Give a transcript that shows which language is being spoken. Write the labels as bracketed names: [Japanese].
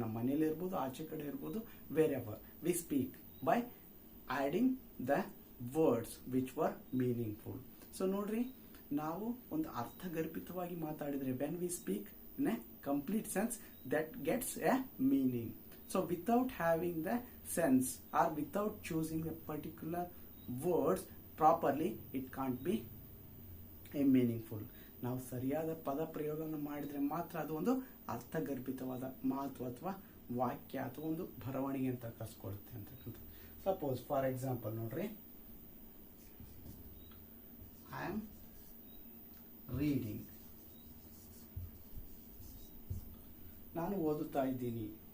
[Kannada] ನಮ್ಮ ಮನೇಲಿ ಇರ್ಬೋದು, ಆಚೆ ಕಡೆ ಇರ್ಬೋದು, [English] Wherever we speak by adding the words which were meaningful. So [Kannada] ನೋಡ್ರಿ, ನಾವು ಒಂದು ಅರ್ಥಗರ್ಭಿತವಾಗಿ ಮಾತಾಡಿದ್ರೆ [English] When we speak in a complete sense that gets a meaning. So without having the sense or without choosing a particular words properly, it can't be a meaningful. [Kannada] ನಾವು ಸರಿಯಾದ ಪದ ಪ್ರಯೋಗವನ್ನು ಮಾಡಿದ್ರೆ ಮಾತ್ರ ಅದು ಒಂದು ಅರ್ಥಗರ್ಭಿತವಾದ ಮಾತು ಅಥವಾ ವಾಕ್ಯ ಅಥವಾ ಒಂದು ಬರವಣಿಗೆ ಅಂತ ಕರ್ಸ್ಕೊಳ್ಳುತ್ತೆ ಅಂತಕ್ಕಂಥದ್ದು. [English] suppose for example ನೋಡ್ರಿ, I am reading, [Kannada] ನಾನು ಓದುತ್ತಾ ಇದ್ದೀನಿ.